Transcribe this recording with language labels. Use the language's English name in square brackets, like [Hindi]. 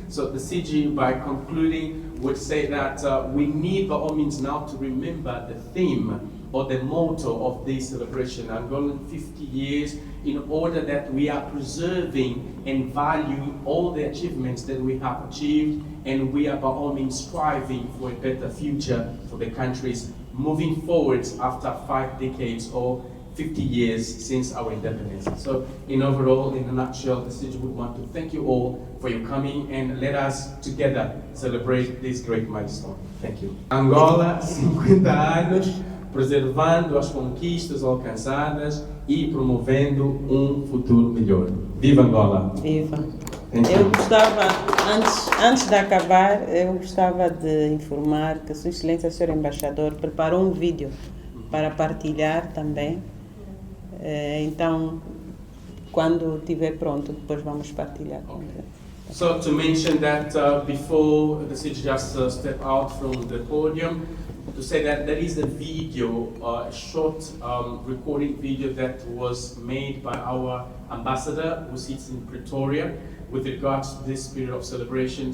[English] So the CG, by concluding, would say that we need by all means now to remember the theme or the motto of this celebration, Angolan 50 years, in order that we are preserving and valuing all the achievements that we have achieved, and we are by all means striving for a better future for the countries moving forward after 5 decades or 50 years since our independence. So in overall, in a nutshell, the city would want to thank you all for your coming, and let us together celebrate this great milestone. Thank you. [Portuguese] Angola, 50 anos, preservando as conquistas alcançadas e promovendo futuro melhor. Viva Angola! Viva! Eu gostava, antes de acabar, eu gostava de informar que Sua Excelência, Sr. Embaixador, preparou um vídeo para partilhar também. Então, quando estiver pronto, depois vamos partilhar. [English] Okay. So to mention that before the city just step out from the podium, to say that there is a video, a short recording video that was made by our ambassador who sits in Pretoria with regards to this period of celebration.